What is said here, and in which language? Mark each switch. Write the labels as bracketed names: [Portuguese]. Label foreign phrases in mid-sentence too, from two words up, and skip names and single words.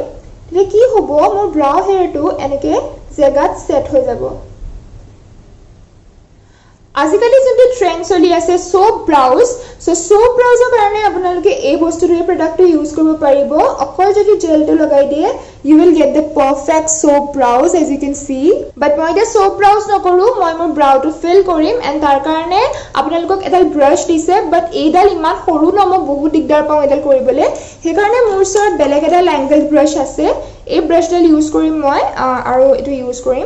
[Assamese] তেতিয়া কি হ'ব, মোৰ [English] brow hair [Assamese] এনেকৈ জেগাত ছেট হৈ যাব. আজিকালি যোনটো ট্ৰেণ্ড চলি আছে [English] soap brows, [Assamese] চ' [English] soap brows [Assamese] কাৰণে আপোনালোকে এই বস্তুটো, এই প্ৰডাক্টটো ইউজ কৰিব পাৰিব. অকল যদি জেলটো লগাই দিয়ে [English] you will get the perfect soap brows as you can see. [Assamese] বাট মই এতিয়া [English] soap brows [Assamese] নকৰোঁ, মই মোৰ ব্ৰাউটো ফিল কৰিম. এণ্ড তাৰ কাৰণে আপোনালোকক এডাল ব্ৰাছ দিছে, বাট এইডাল ইমান সৰু ন, মই বহুত দিগদাৰ পাওঁ এইডাল কৰিবলৈ. সেইকাৰণে মোৰ ওচৰত বেলেগ এডাল [English] angle brush [Assamese] আছে, এই ব্ৰাছডাল ইউজ কৰিম মই আৰু এইটো ইউজ কৰিম.